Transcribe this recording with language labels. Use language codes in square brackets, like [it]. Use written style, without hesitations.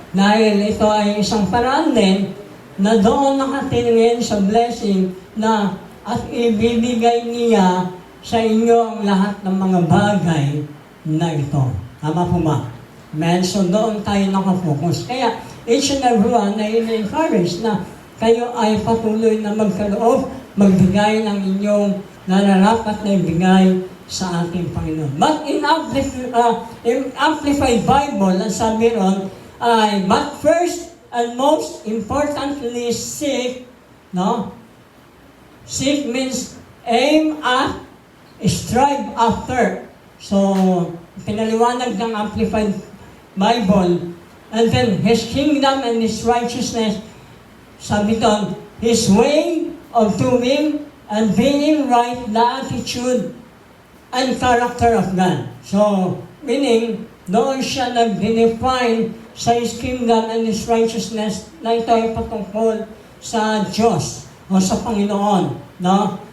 [tl] Dahil ito ay isang paraan din na doon nakatingin sa blessing na at ibibigay niya sa inyo ang lahat ng mga bagay na ito. Tama po ba? Amen? So doon tayo nakafocus. Kaya each and everyone ay in-encourage na kayo ay patuloy na magkaloob, magbigay ng inyong nararapat na ibigay sa ating Panginoon. [en] But in Amplified Bible, [tl] ang sabi ron ay, [en] but first and most importantly, seek, no? Seek means aim at, strive after. [tl] So, pinaliwanag ng [en] Amplified Bible, and then His kingdom and His righteousness, sabi doon, His way of doing and being right, the attitude and character of God. [tl] So, meaning, doon siya nag-define sa [en] His kingdom and His righteousness [tl] na ito ay patungkol sa Diyos o sa Panginoon, no?